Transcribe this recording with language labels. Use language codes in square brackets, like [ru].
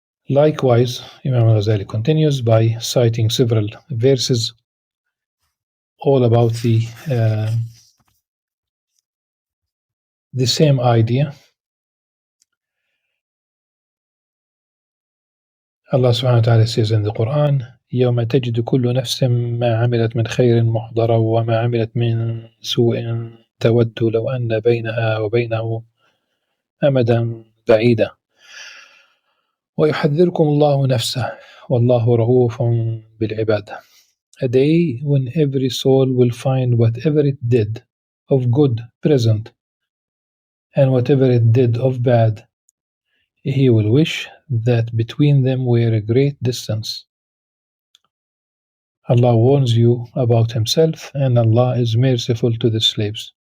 [en] Likewise, Imam Al-Ghazali continues by citing several verses all about the same idea. [ar] Allah subhanahu wa ta'ala says in the Quran, يَوْمَ تَجِدُ كُلُّ نَفْسٍ مَا عَمِلَتْ مِنْ خَيْرٍ مُحْضَرًا وَمَا عَمِلَتْ مِنْ سُوءٍ تَوَدُّ لَوْ أَنَّ بَيْنَهَا وَبَيْنَهُ أَمَدًا بَعِيدًا وَيُحَذِّرُكُمُ اللَّهُ نَفْسَهُ وَاللَّهُ رَءُوفٌ بِالْعِبَادِ. [en] A day when every soul will find whatever it did of good present, and whatever it did of bad, he will wish that between them were a great distance. Allah warns you about Himself, and Allah is merciful to the slaves.